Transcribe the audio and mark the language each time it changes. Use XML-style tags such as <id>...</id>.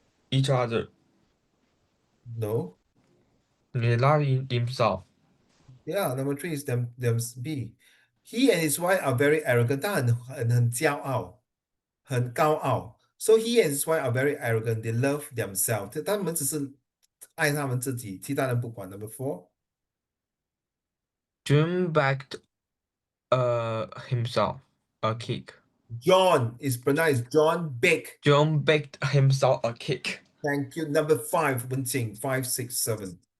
<en>each other. No. They love himself. Yeah, number three is them B. He and his wife are very arrogant.</en> <zh>他很骄傲，很高傲.</zh> <en>So he and his wife are very arrogant. They love themselves.</en> <zh>他们只是爱他们自己，其他人不管.</zh> <en>Number four. June baked himself a cake. John is pronounced John Big. John baked himself a cake. Thank you. Number five, Wenqing. 5, 6, 7.</en>